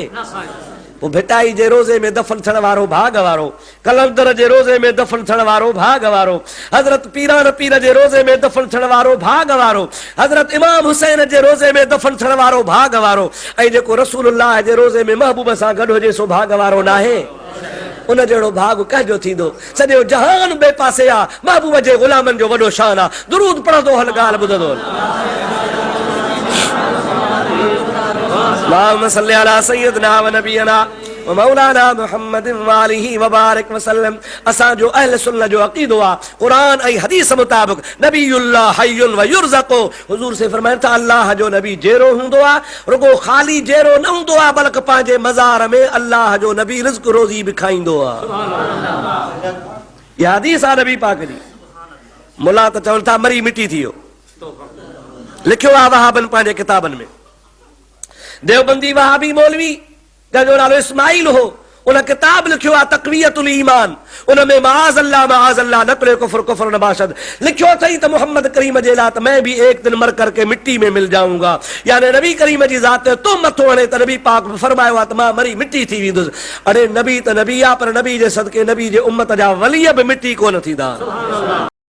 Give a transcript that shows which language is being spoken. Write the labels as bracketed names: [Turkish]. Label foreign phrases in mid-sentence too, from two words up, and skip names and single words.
[Sindhi] पोइ भिटाई जे रोज़े में दफ़न थियण वारो भाग वारो, कलंदर जे रोज़े में दफ़न थियण वारो भाग वारो, हज़रत पीरान पीर जे रोज़े में दफ़न थियण वारो भाग वारो, हज़रत इमाम हुसैन जे रोज़े में दफ़न थियण वारो भाग वारो। ऐं जेको रसूलुल्लाह जे रोज़े में महबूब सां गॾु हुजे सो भाग वारो नाहे। उन जहिड़ो भाग कंहिंजो थींदो। सॼो जहान ॿिए पासे आहे, महबूब जे ग़ुलामनि जो वॾो शान आहे। दुरूद पढ़ंदो हल ॻाल्हि ॿुधंदो हल। [Arabic] اللهم صل على سيدنا ونبينا ومولانا محمد وآله وبارك وسلم. [Sindhi] असांजो अहल सुन्नत जो अक़ीदो आहे क़ुरान ऐं हदीस मुताबिक़ [Arabic] نبي الله حي ويرزق. [Sindhi] हुज़ूर से फरमाइनि था अल्लाह जो नबी जहिड़ो हूंदो आहे रुगो ख़ाली जहिड़ो न हूंदो आहे बल्कि पंहिंजे मज़ार में अल्लाह जो नबी रिज़्क़ रोज़ी बि खाईंदो आहे। इहा हदीस आहे नबी पाक जी। मुला त चवनि था मरी मिटी थी वियो, लिखियो आहे वहाबनि पंहिंजे किताबनि में। देवबंदी वहाबी मौलवी जंहिंजो नालो इस्माइल हो उन किताब लिखियो आहे तक़वियतुल ईमान। उन में माज़ अल्लाह [Persian] نقل کفر کفر نباشد [Sindhi] लिखियो अथई त मोहम्मद करीम जे लाइ [Urdu] میں بھی ایک دن مر کرکے مٹی میں مل جاؤں گا. [Sindhi] यानी नबी करीम जी ज़ात तो मथो हणे त नबी पाक फरमायो आहे त मां मरी मिट्टी थी वेंदुसि। अरे नबी त नबी आहे पर नबी जे सदके नबी जे उम्मत जा वली बि मिट्टी कोन थींदा।